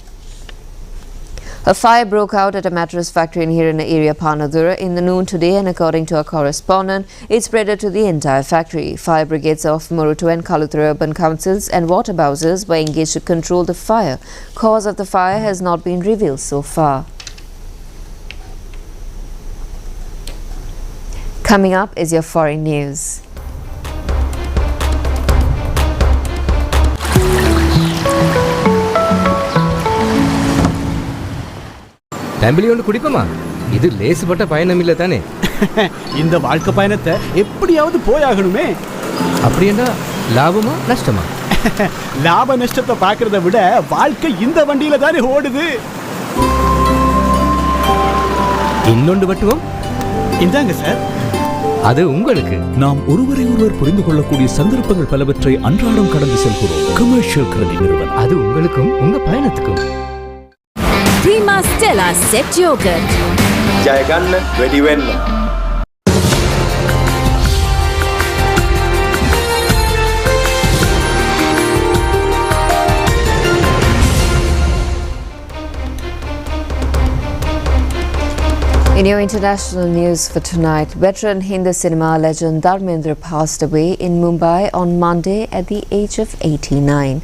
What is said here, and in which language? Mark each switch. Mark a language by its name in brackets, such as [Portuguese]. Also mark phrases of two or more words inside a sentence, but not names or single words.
[English] A fire broke out at a mattress factory in Hirana area, Panadura, in the noon today, and according to a correspondent, it spread to the entire factory. Fire brigades of Morutu and Kaluthura urban councils and water bowsers were engaged to control the fire. Cause of the fire has not been revealed so far. Coming up is your foreign news. [Tamil] தம்பிலியோண்டு குடிப்போமா? இது லேசுப்பட்ட பயணம் இல்லை தானே. இந்த வாழ்க்கை பயணத்தை எப்படியாவது போயாகணுமே. அப்படின்னா லாபமா நஷ்டமா? லாப நஷ்டத்தை பார்க்கறத விட வாழ்க்கை இந்த வண்டியில தானே ஓடுது. இன்னொன்று வட்டுவோம். இந்தாங்க சார். அது உங்களுக்கு. நாம் ஒருவரை ஒருவர் புரிந்து கொள்ளக்கூடிய சந்தர்ப்பங்கள் பலவற்றை அன்றாடம் கடந்து செல்கிறோம். கமர்ஷியல் கிரெடிட் நிறுவனம். அது உங்களுக்கும் உங்க பயணத்துக்கும். [English] Prima Stella Set Yogurt. [Sinhala] ජයගන්න වැඩි වෙන්න. [English] In your international news for tonight, veteran Hindi cinema legend Dharmendra passed away in Mumbai on Monday at the age of 89.